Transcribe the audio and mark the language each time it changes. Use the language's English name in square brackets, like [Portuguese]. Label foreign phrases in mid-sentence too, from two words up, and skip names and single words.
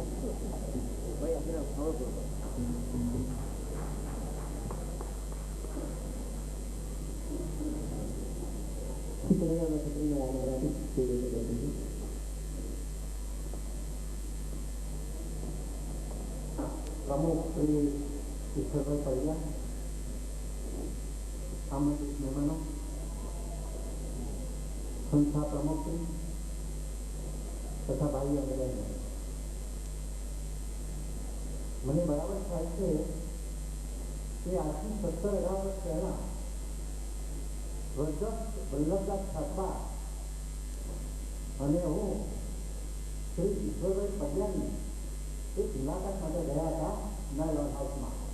[Gujarati] ભાઈ આપણે ખબર પડો [Hindi] प्रमुख श्री ईश्वरभाई परिया, आमंत्रित मेहमानों, संस्था प्रमुख श्री तथा भाई और बहनों, [Gujarati] મને બરાબર ખ્યાલ છે કે આજથી 17-18 વર્ષ પહેલા સ્વર્ગસ્થ વલ્લભદાસ ઠાકરા અને હું શ્રી ઈશ્વરભાઈ પડિયાની એક મુલાકાત માટે ગયા હતા નાયલોન હાઉસમાં.